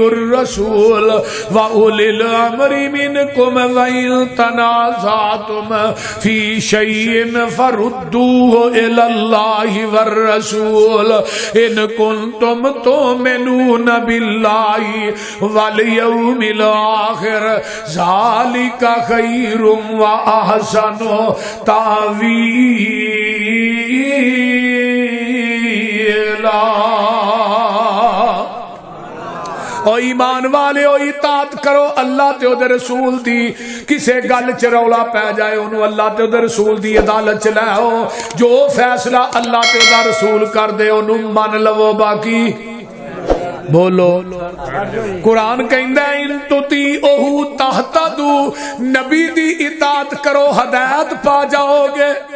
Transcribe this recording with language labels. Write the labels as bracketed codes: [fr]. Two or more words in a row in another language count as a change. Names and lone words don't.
[ar] الرسول واولی الامر منکم وان تنازعتم فی شیء فردوہ الی اللہ والرسول ان کنتم تؤمنون باللہ والیوم الآخر ذالک خیر واحسن تأویلا۔ [pa] او ایمان والے او اطاعت کرو اللہ تے دے رسول دی، کسے گل چ رولا پی جائے انہوں اللہ تے دے رسول دی عدالت چ لے آؤ، جو فیصلہ اللہ تے دا رسول کر دے انہوں من لو، باقی بولو۔ قرآن کہندا ہے [ar] ان تطیعوہ تہتدوا، [pa] نبی دی اطاعت کرو ہدایت پا جاؤ گے۔